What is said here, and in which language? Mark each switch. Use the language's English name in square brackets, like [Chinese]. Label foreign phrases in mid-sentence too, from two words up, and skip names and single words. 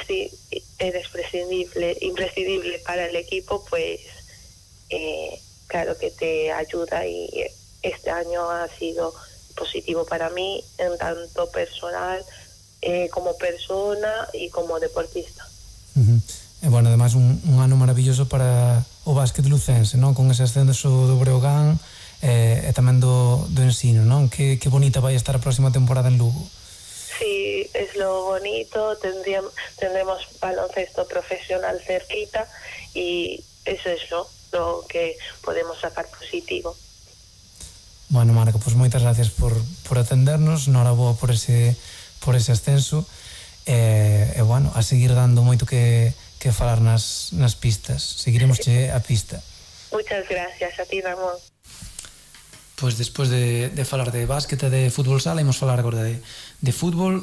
[Spanish] imprescindible para el equipo, pues claro que te ayuda, y este año ha sido positivo para mí en tanto personal como persona y como deportista. [Galician] E bueno, además un ano maravilloso para o básquet lucense, non? Con ese ascenso do Breogán e tamén do Ensino, non? Que bonita vai estar a próxima temporada en Lugo. [Spanish] Sí, es lo bonito, tendremos baloncesto profesional cerquita, y eso es lo que podemos sacar positivo. [Galician] Bueno, Marco, pues moitas gracias por atendernos, noraboa por ese ascenso, e bueno, a seguir dando moito que falar nas pistas. Seguiremosche a pista. [Spanish] Muchas gracias a ti, Ramón. [Galician] Pois despois de falar de básquet e de fútbol sala, imos falar agora de fútbol.